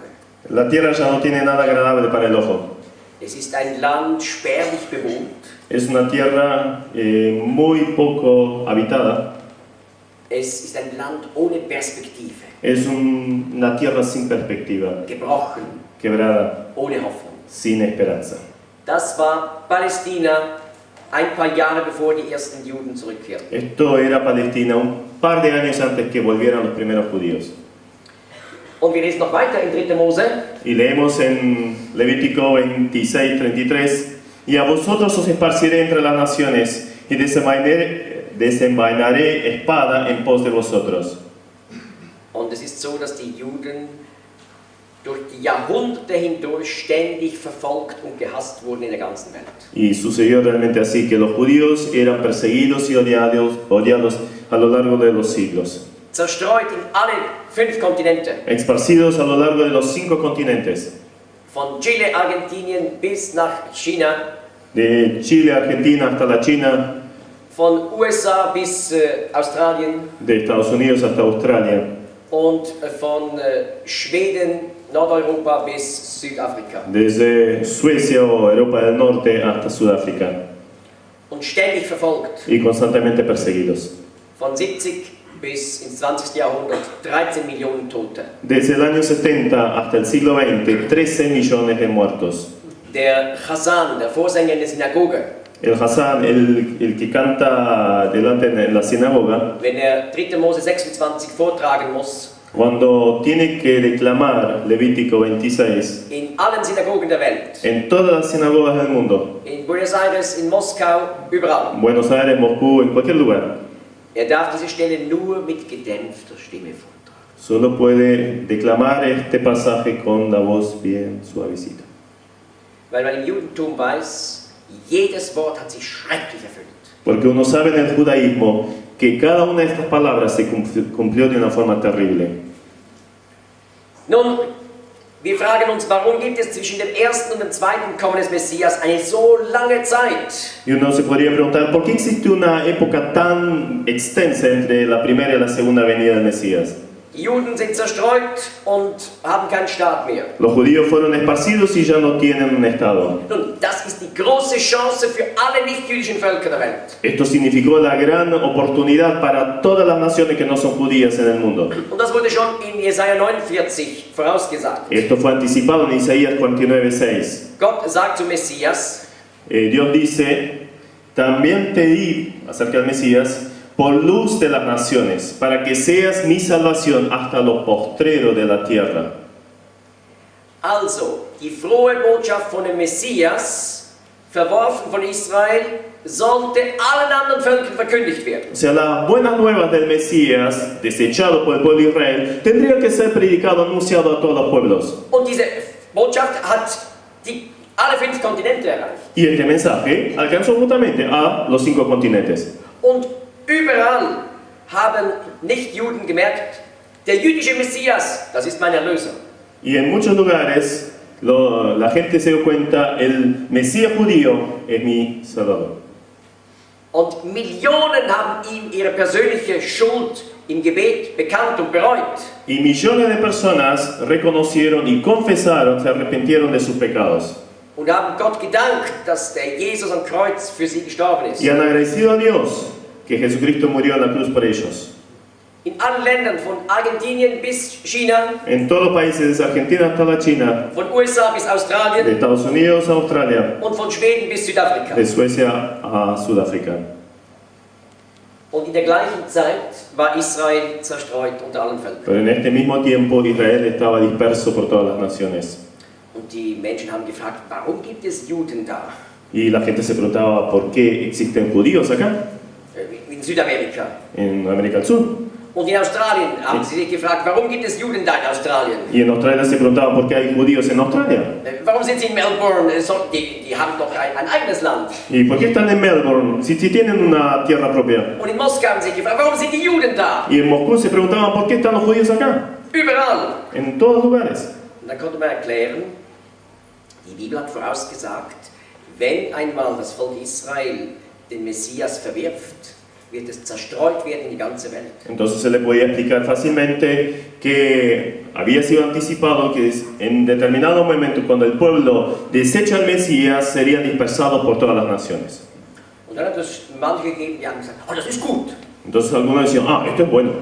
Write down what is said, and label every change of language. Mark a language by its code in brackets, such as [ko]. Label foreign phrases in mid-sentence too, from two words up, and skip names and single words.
[es] La tierra ya no tiene nada agradable para el ojo. [de] Es ist ein Land spärlich bewohnt. [es] Es una tierra muy poco habitada. [de] Es ist ein Land ohne Perspektive. [es] Es una tierra sin perspectiva, [de] Gebrochen, [es] quebrada, [de] ohne Hoffnung. [es] sin esperanza. [de] Das war Palästina ein paar Jahre bevor die ersten Juden zurückkehrten. [es] Esto era Palestina un par de años antes que volvieran los primeros judíos. [de] Und wir lesen noch weiter in 3. Mose. [es] Y leemos en Levítico 26:33, y a vosotros os esparciré entre las naciones, y desenvainaré espada en pos de vosotros. [de] Und es ist so, dass die Juden durch die Jahrhunderte hindurch ständig verfolgt und gehasst wurden in der ganzen Welt. [es] Y sucedió realmente así, que los judíos eran perseguidos y odiados a lo largo de los siglos, [de] Zerstreut in alle 5 Kontinente. [es] esparcidos a lo largo de los 5 continentes, [de] Von Chile, Argentinien bis nach China. [es] de Chile, Argentina hasta la China, [de] Von USA bis Australien. [es] de Estados Unidos hasta Australia, [de] Und von Schweden, Nordeuropa bis Südafrika. [es] desde Suecia o Europa del Norte hasta Sudáfrica, [de] Und ständig verfolgt. [es] y constantemente perseguidos. [de] Von 70 bis ins 20. Jahrhundert 13 Millionen Tote. [es] Desde el año 70 hasta el siglo XX, 13 millones de muertos. [de] Der Chazan, der Vorsänger in der Synagoge, [es] El Hassan, el que canta delante en la sinagoga, [de] wenn er 3. Mose 26 vortragen muss, [es] cuando tiene que declamar Levítico 26, [de] in allen Synagogen der Welt, [es] en todas las sinagogas del mundo, [de] in Buenos Aires, in Moskau, überall, [es] en Buenos Aires, Moscú, en cualquier lugar, [de] er darf diese Stelle nur mit gedämpfter Stimme vortragen. [es] solo puede declamar este pasaje con la voz bien suavecita. [de] Weil man im Judentum weiß, jedes Wort hat sich schrecklich erfüllt. [es] Porque uno sabe en el judaísmo que cada una de estas palabras se cumplió de una forma terrible. [de] Nun, wir fragen uns, warum gibt es zwischen dem ersten und dem zweiten Kommen des Messias eine so lange Zeit? [es] Y uno se podría preguntar, ¿por qué existe una época tan extensa entre la primera y la segunda venida del Mesías? [de] Die Juden sind zerstreut und haben keinen Staat mehr. [es] Los judíos fueron esparcidos y ya no tienen un estado. [de] Nun, das ist die große Chance für alle nicht-jüdischen Völker der Welt. [es] Esto significó la gran oportunidad para todas las naciones que no son judías en el mundo. [de] Und das wurde schon in Jesaja 49 vorausgesagt. [es] Esto fue anticipado en Isaías 49:6. [de] Gott sagt zum Messias, [es] Dios dice, también te di, acerca del Mesías, por luz de las naciones, para que seas mi salvación hasta lo postrero de la tierra. [de] also, die frohe Botschaft von dem Messias, verworfen von Israel, sollte allen anderen Völkern verkündigt werden. [es] O sea, las buenas nuevas del Mesías, desechado por el pueblo de Israel, tendría que ser predicado, anunciado a todos los pueblos. [de] Und diese Botschaft hat alle 5 Kontinente erreicht. [es] Y este mensaje alcanzó justamente a los 5 continentes. [de] Und überall haben Nichtjuden gemerkt, der jüdische Messias, das ist mein Erlöser. [es] Y en muchos lugares la gente se dio cuenta, el Mesías judío es mi Salvador. [de] Und Millionen haben ihm ihre persönliche Schuld im Gebet bekannt und bereut. [es] Y millones de personas reconocieron y confesaron, se arrepintieron de sus pecados. [de] Und haben Gott gedankt, dass der Jesus am Kreuz für sie gestorben ist. [es] Y han agradecido a Dios que Jesucristo murió en la cruz por ellos. [de] In allen Ländern, von Argentinien bis China, [es] En todos los países, desde Argentina hasta la China, [de] von USA bis [es] de [de] Australien [es] Estados Unidos a Australia, [de] und von Schweden bis Südafrika. [es] de Suecia a Sudáfrica. [de] Und in der gleichen Zeit war Israel zerstreut unter allen Völkern. [es] Pero en este mismo tiempo Israel estaba disperso por todas las naciones. [de] Und die Menschen haben gefragt, warum gibt es Juden da? [es] Y la gente se preguntaba por qué existen judíos acá, [de] In Südamerika. [es] en América del Sur. [de] Und in Australien haben sie sich gefragt, warum gibt es Juden da in Australien? [es] Y en Australia se preguntaban por qué hay judíos en Australia. [de] Warum sind sie in Melbourne? Die haben doch ein eigenes Land. [es] ¿Y por qué están en Melbourne si tienen una tierra propia? [de] Und in Moskau haben sie sich gefragt, warum sind die Juden da? [es] Y en Moscú se preguntaban por qué están los judíos acá, [de] Überall. [es] en todos lugares. [de] Und dann konnte man erklären, die Bibel hat vorausgesagt, wenn einmal das Volk Israel den Messias verwirft, wird es zerstreut werden in die ganze Welt. [es] Entonces se le podía explicar fácilmente que había sido anticipado que en determinado momento, cuando el pueblo desecha al Mesías, serían dispersados por todas las naciones. [de] Und dann hat es manche gegeben, die haben gesagt, oh, das ist gut. [es] Entonces algunos decían, esto es bueno.